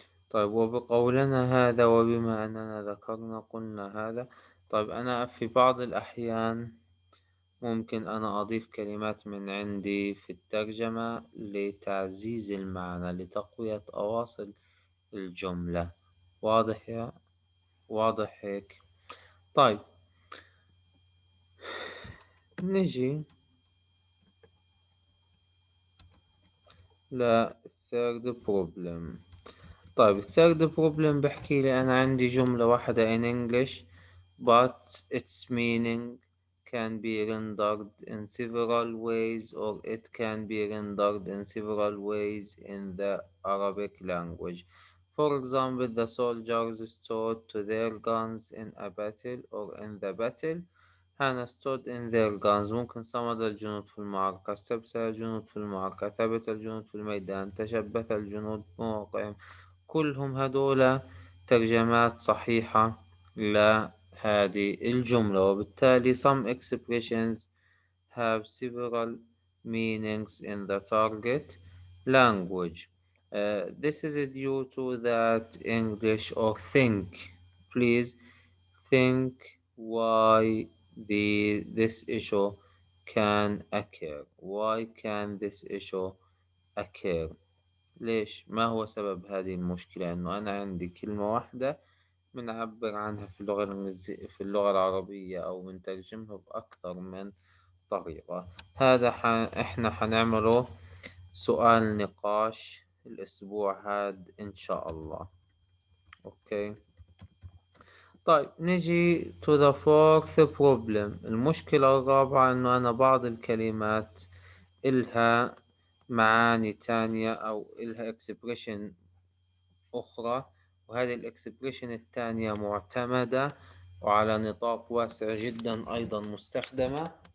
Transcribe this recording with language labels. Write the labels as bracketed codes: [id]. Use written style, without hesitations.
[ar] طيب وبقولنا هذا وبما أننا ذكرنا قلنا هذا، طيب أنا في بعض الأحيان ممكن أنا أضيف كلمات من عندي في الترجمة لتعزيز المعنى لتقوية أواصر الجملة. واضح واضح هيك؟ طيب نجي ل third problem. [en] طيب third problem بحكي لي أنا عندي جملة واحدة in English but its meaning can be rendered in several ways, or it can be rendered in several ways in the Arabic language. For example, the soldiers stood to their guns in a battle or in the battle. [ar] هنا stood in their guns ممكن صمد الجنود في المعركة، استبسل الجنود في المعركة، ثبت الجنود في الميدان، تشبث الجنود بموقعهم. [en] كلهم هدول ترجمات صحيحة لهذه الجملة، وبالتالي some expressions have several meanings in the target language. This is due to that English or think. Please think why this issue can occur. Why can this issue occur? [ar] ليش؟ ما هو سبب هذه المشكلة؟ إنه أنا عندي كلمة واحدة بنعبر عنها في اللغة الإنجليزية في اللغة العربية أو بنترجمها بأكثر من طريقة. هذا إحنا حنعمله سؤال نقاش الأسبوع هاد إن شاء الله. أوكي. [en] طيب نجي to the fourth problem. [ar] المشكلة الرابعة إنه أنا بعض الكلمات إلها معاني تانية أو إلها expression أخرى، وهذه الإكسبريشن الثانية معتمدة وعلى نطاق واسع جدا أيضا مستخدمة.